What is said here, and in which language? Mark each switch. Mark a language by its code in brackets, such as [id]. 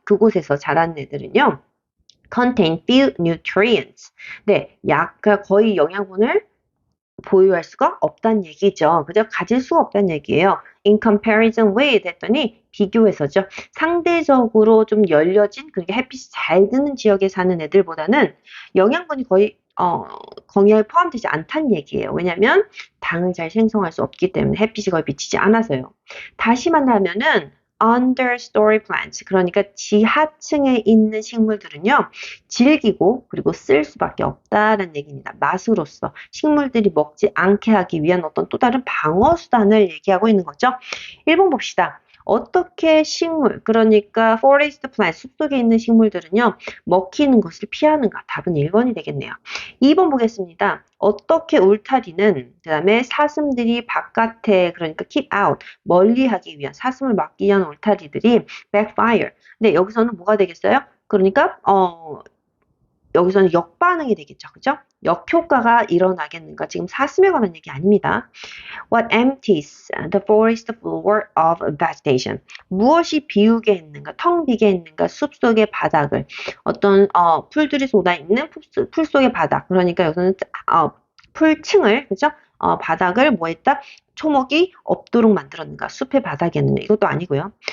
[ko] 그곳에서 자라는 애들은요. [en] contain few nutrients. [ko] 네, 거의 영양분을 보유할 수가 없다는 얘기죠. 그죠? 가질 수가 없다는 얘기예요. [en] In comparison with [ko] 했더니 비교해서죠. 상대적으로 좀 열려진 그러니까 햇빛이 잘 드는 지역에 사는 애들보다는 영양분이 거의 거기에 포함되지 않다는 얘기예요. 왜냐하면 당을 잘 생성할 수 없기 때문에 햇빛이 거의 비치지 않아서요. 다시 말하면은 understory plants, 그러니까 지하층에 있는 식물들은요, 질기고 그리고 쓸 수밖에 없다는 얘기입니다. 맛으로서 식물들이 먹지 않게 하기 위한 어떤 또 다른 방어 수단을 얘기하고 있는 거죠. 1번 봅시다. 어떻게 식물, 그러니까 forest plant, 숲속에 있는 식물들은요, 먹히는 것을 피하는가? 답은 1번이 되겠네요. 2번 보겠습니다. 어떻게 울타리는, 그 다음에 사슴들이 바깥에, 그러니까 keep out, 멀리하기 위한, 사슴을 막기 위한 울타리들이 backfire. 근데 여기서는 뭐가 되겠어요? 그러니까, 여기서는 역반응이 되겠죠. 그죠? 역효과가 일어나겠는가? 지금 사슴에 관한 얘기 아닙니다. [en] What empties the forest floor of vegetation? [ko] 무엇이 비우게 했는가, 텅 비게 했는가, 숲속의 바닥을, 어떤 풀들이 쏟아있는 풀 속의 바닥, 그러니까 여기서는 풀층을, 그죠? 바닥을 뭐 했다? 초목이 없도록 만들었는가, 숲의 바닥이었는가, 이것도 아니고요.